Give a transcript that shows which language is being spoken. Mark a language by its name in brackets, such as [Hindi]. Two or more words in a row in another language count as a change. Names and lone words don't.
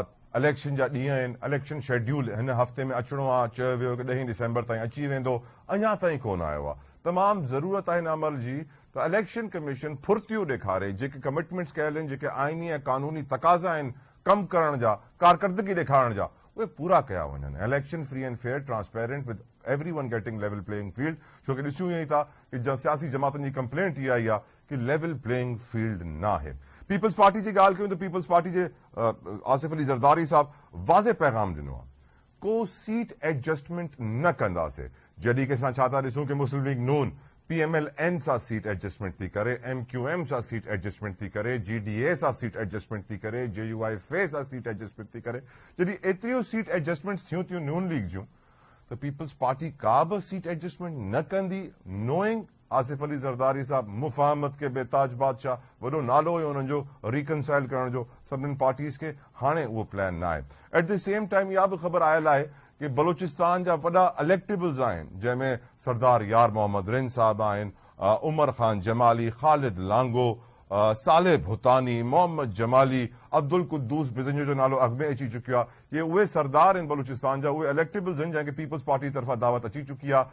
[Sindhi] इलेक्शन जा ॾींहं आहिनि, [English] election schedule [Sindhi] हिन हफ़्ते में अचिणो आहे, चयो वियो कि 10 दिसंबर ताईं अची वेंदो, अञा ताईं कोन आयो आहे। तमामु ज़रूरत आहे हिन अमल जी त इलेक्शन कमीशन फुर्तियूं ॾेखारे, जेके कमिटमेंट्स कयल आहिनि, जेके आइनी ऐं कानूनी तक़ाज़ा आहिनि कमु करण जा, कारकर्दगी ॾेखारण जा, उहे पूरा कया वञनि। [English] Election free and fair, transparent with everyone getting level playing field. [Sindhi] छो कि ॾिसूं ईअं ई था कि सियासी जमातनि जी कंप्लेंट इहा ई आहे कि [English] level playing field [Sindhi] न आहे। पीपल्स पार्टी जी ॻाल्हि कयूं त पीपल्स पार्टी जे आसिफ अली ज़रदारी साहब वाज़े पैगाम ॾिनो आहे, को [English] seat adjustment [Sindhi] न कंदासीं। जॾहिं कि असां छा था ॾिसूं कि मुस्लिम लीग नून PMLN सां [English] seat adjustment [Sindhi] थी करे, MQM सां [English] seat adjustment [Sindhi] थी करे, GDA सां [English] seat adjustment [Sindhi] थी करे, JUIFA सां [English] seat adjustment [Sindhi] थी करे। जॾहिं एतिरियूं [English] seat adjustment [Sindhi] थियूं नून लीग जूं त पीपल्स पार्टी का बि सीट एडजस्टमेंट न कंदी। नोइंग आसिफ अली ज़रदारी साहब [Urdu] مفاہمت کے بے تاج بادشاہ, [Sindhi] वॾो नालो हुयो हुननि जो रिकनसाइल करण जो, सभिनीनि पार्टीज़ खे हाणे उहो प्लान न आहे। [English] at the same time [Sindhi] इहा बि ख़बर आयल आहे कि बलूचिस्तान जा वॾा इलेक्टेबल्स आहिनि, जंहिंमें सरदार यार मोहम्मद रिन साहब आहिनि, उमर ख़ान जमाली, ख़ालिद लांगो, साले भुतानी, मोहम्मद जमाली, अब्दुल कुद्दूस बिजंजो जो नालो अॻु में अची चुकियो आहे। ये उहे सरदार आहिनि बलूचिस्तान जा, उहे इलेक्टेबल्स आहिनि जंहिंखे पीपल्स पार्टी तरफ़ां दावत अची चुकी आहे।